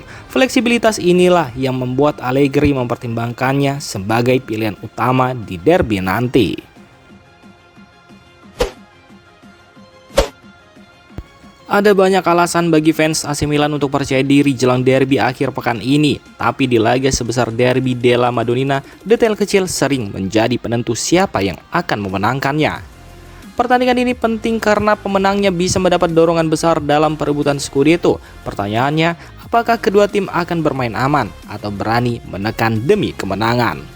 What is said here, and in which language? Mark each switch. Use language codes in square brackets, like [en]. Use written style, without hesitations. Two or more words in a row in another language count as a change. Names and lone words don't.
[id] Fleksibilitas inilah yang membuat Allegri mempertimbangkannya sebagai pilihan utama di derby nanti. Ada banyak alasan bagi fans AC Milan untuk percaya diri jelang derby akhir pekan ini. Tapi di laga sebesar derby della Madonnina, detail kecil sering menjadi penentu siapa yang akan memenangkannya. Pertandingan ini penting karena pemenangnya bisa mendapat dorongan besar dalam perebutan Scudetto. Pertanyaannya, apakah kedua tim akan bermain aman atau berani menekan demi kemenangan?